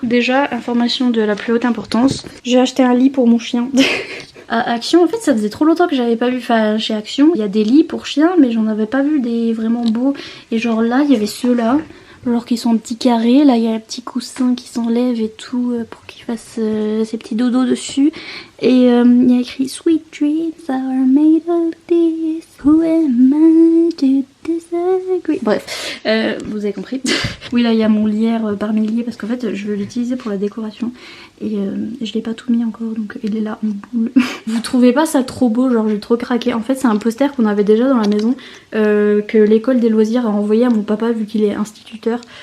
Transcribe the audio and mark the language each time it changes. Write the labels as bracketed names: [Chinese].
[French] Déjà, information de la plus haute importance, j'ai acheté un lit pour mon chien. À Action, en fait ça faisait trop longtemps que j'avais pas vu, enfin chez Action il y a des lits pour chiens mais j'en avais pas vu des vraiment beaux. Et genre là il y avait ceux-là, genre qui sont en petits carrés, là il y a un petit coussin qui s'enlève et tout pour qu'il fasse ses petits dodos dessus. Et il y a écrit [English] Sweet dreams are made of this, who am I to disagree. [French] Bref, vous avez compris. Oui là il y a mon lierre par milliers parce qu'en fait je veux l'utiliser pour la décoration. Et je l'ai pas tout mis encore, donc il est là en boule. Vous trouvez pas ça trop beau? Genre j'ai trop craqué. En fait c'est un poster qu'on avait déjà dans la maison, que l'école des loisirs a envoyé à mon papa vu qu'il est instituteur.